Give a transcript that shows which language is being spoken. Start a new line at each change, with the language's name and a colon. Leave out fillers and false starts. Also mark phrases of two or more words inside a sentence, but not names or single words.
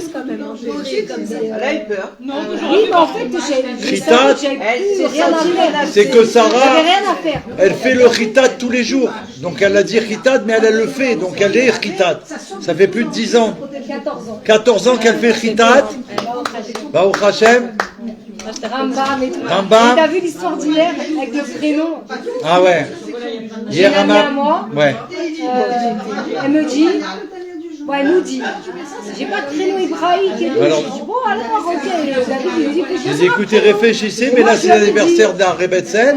French: Elle a eu peur. Oui, mais en fait, j'ai Ritat, rien à faire. c'est que Sarah, J'avais rien à faire. elle fait le Ritat tous les jours. Donc elle a dit Ritat, mais elle le fait. Donc elle est Ritat. Ça fait plus de 10 ans. 14 ans. 14 ans qu'elle fait Ritat.
Hebrew: ברוך השם.
French: Rambam et tout. Rambam. Et t'as vu l'histoire d'hier avec le prénom? Ah ouais. J'ai une amie à moi. Ouais. Elle me dit, elle nous dit, j'ai pas de prénom hébraïque et tout. Alors- Je dis, bon alors, ok, David, il me dit, Je dis écoutez, réfléchissez, mais là c'est l'anniversaire d'Arre Betsen.